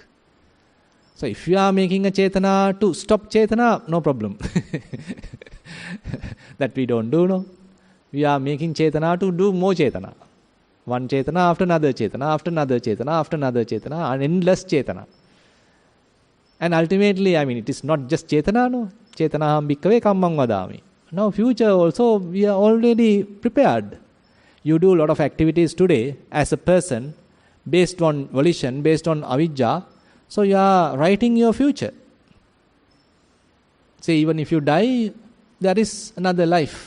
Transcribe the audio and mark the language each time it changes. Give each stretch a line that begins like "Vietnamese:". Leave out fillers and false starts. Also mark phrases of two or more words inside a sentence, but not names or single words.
English: So if you are making a chetana to stop chetana, no problem. That we don't do, no. We are making chetana to do more chetana. One chetana after another chetana, after another chetana, after another chetana, an endless chetana. And ultimately, it is not just chetana, no.
Pali: Chetanaham bhikkave kammam vadami.
English: Now future also, we are already prepared. You do a lot of activities today as a person, based on volition, based on avijja. So you are writing your future. Say even if you die, there is another life.